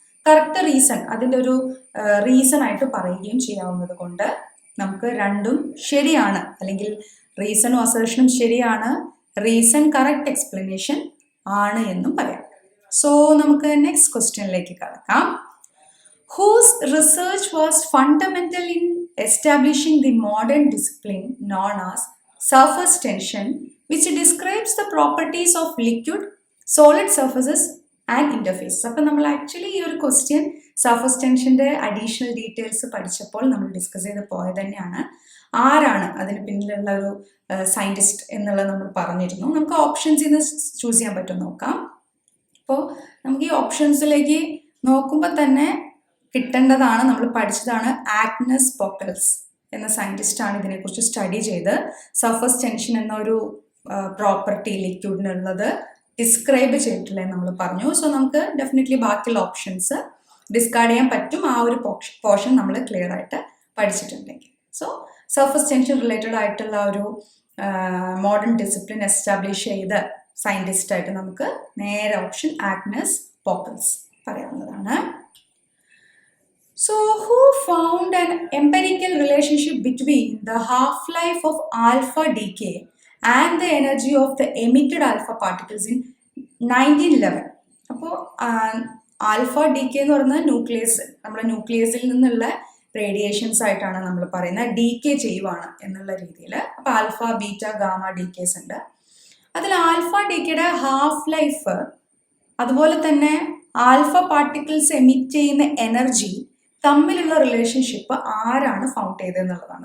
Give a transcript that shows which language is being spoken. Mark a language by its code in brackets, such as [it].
[ml] Correct reason അതിൻ്റെ ഒരു reason ആയിട്ട് പറയുകയും ചെയ്യാവുന്നത് കൊണ്ട് നമുക്ക് രണ്ടും ശരിയാണ്, അല്ലെങ്കിൽ റീസണും അസേർഷനും ശരിയാണ്, റീസൺ കറക്റ്റ് എക്സ്പ്ലനേഷൻ ആണ് എന്നും പറയാം. സോ നമുക്ക് നെക്സ്റ്റ് ക്വസ്റ്റ്യനിലേക്ക് കടക്കാം. [en] Whose research was fundamental in establishing the modern discipline known as surface tension, which describes the properties of liquid, solid surfaces and interfaces. [ml] അപ്പം നമ്മൾ ആക്ച്വലി ഈ ഒരു ക്വസ്റ്റ്യൻ സർഫസ് ടെൻഷൻ്റെ അഡീഷണൽ ഡീറ്റെയിൽസ് പഠിച്ചപ്പോൾ നമ്മൾ ഡിസ്കസ് ചെയ്ത് പോയത് തന്നെയാണ്. ആരാണ് അതിന് പിന്നിലുള്ള ഒരു സയൻറ്റിസ്റ്റ് എന്നുള്ളത് നമ്മൾ പറഞ്ഞിരുന്നു. നമുക്ക് ഓപ്ഷൻസിൽ നിന്ന് ചൂസ് ചെയ്യാൻ പറ്റും നോക്കാം. അപ്പോൾ നമുക്ക് ഈ ഓപ്ഷൻസിലേക്ക് നോക്കുമ്പോൾ തന്നെ കിട്ടേണ്ടതാണ്, നമ്മൾ പഠിച്ചതാണ്. ആഗ്നസ് പോക്കൽസ് എന്ന സയൻറ്റിസ്റ്റാണ് ഇതിനെക്കുറിച്ച് സ്റ്റഡി ചെയ്ത് സർഫസ് ടെൻഷൻ എന്നൊരു പ്രോപ്പർട്ടി ലിക്വിഡിനുള്ളത് ഡിസ്ക്രൈബ് ചെയ്തിട്ടില്ലെന്ന് നമ്മൾ പറഞ്ഞു. സോ നമുക്ക് ഡെഫിനറ്റ്ലി ബാക്കിയുള്ള ഓപ്ഷൻസ് ഡിസ്കാർഡ് ചെയ്യാൻ പറ്റും, ആ ഒരു പോർഷൻ നമ്മൾ ക്ലിയർ ആയിട്ട് പഠിച്ചിട്ടുണ്ടെങ്കിൽ. സോ സർഫസ് ടെൻഷൻ റിലേറ്റഡ് ആയിട്ടുള്ള ഒരു മോഡേൺ ഡിസിപ്ലിൻ എസ്റ്റാബ്ലിഷ് ചെയ്ത സയൻറ്റിസ്റ്റായിട്ട് നമുക്ക് നേരെ ഓപ്ഷൻ ആഗ്നസ് പോക്കൽസ് പറയാവുന്നതാണ്. [en] So who found an empirical relationship between the half-life of alpha decay and the energy of the emitted alpha particles in 1911? [ml] അപ്പോൾ alpha decay എന്ന് പറയുന്നത് nucleus, നമ്മുടെ ന്യൂക്ലിയസിൽ നിന്നുള്ള റേഡിയേഷൻസ് ആയിട്ടാണ് നമ്മൾ പറയുന്നത്, ഡീക്കേ ചെയ്യുവാണ് എന്നുള്ള രീതിയിൽ. അപ്പോൾ ആൽഫ, ബീറ്റ, ഗാമ ഡീക്കേസ് ഉണ്ട്. അതിൽ ആൽഫ ഡീക്കയുടെ ഹാഫ് ലൈഫ്, അതുപോലെ തന്നെ ആൽഫ പാർട്ടിക്കിൾസ് എമിറ്റ് ചെയ്യുന്ന എനർജി തമ്മിലുള്ള റിലേഷൻഷിപ്പ് ആരാണ് ഫൗണ്ട് ചെയ്തതെന്നുള്ളതാണ്.